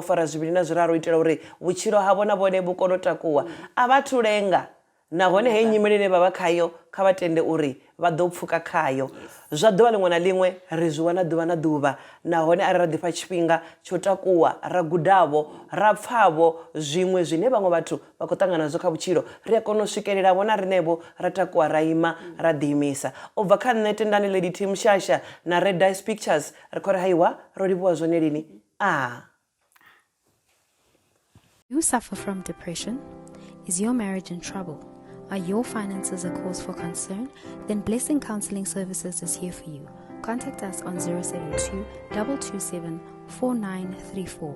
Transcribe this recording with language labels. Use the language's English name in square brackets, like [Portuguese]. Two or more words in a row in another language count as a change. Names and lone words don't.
[Venda] fara zwivhili na zwiraru u itela uri vhutshilo havho na vhone vhu kone u takuwa a vha thu lenga nahone hei nyimele ine vha vha khayo kha vha tende uri vha ḓo pfuka khayo zwa ḓuvha ḽiṅwe na ḽiṅwe ri zwi wana ḓuvha na ḓuvha nahone ari ra ḓifha tshifhinga tsho takuwa ra gudavho ra pfhavho zwiṅwe zwine vhaṅwe vhathu vha khou ṱangana nazwo kha vhutshilo ri a kona u swikelela vhona rinevho ra takuwa ra ima ra ḓiimisa u bva kha nṋe Tendani Lady T Mushasha na Red Dice Pictures ri khou ri haiwa ro livhuwa zwone lini [English] You suffer from depression? Is your marriage in trouble? Are your finances a cause for concern? Then Blessing Counseling Services is here for you. Contact us on 072 227 4934.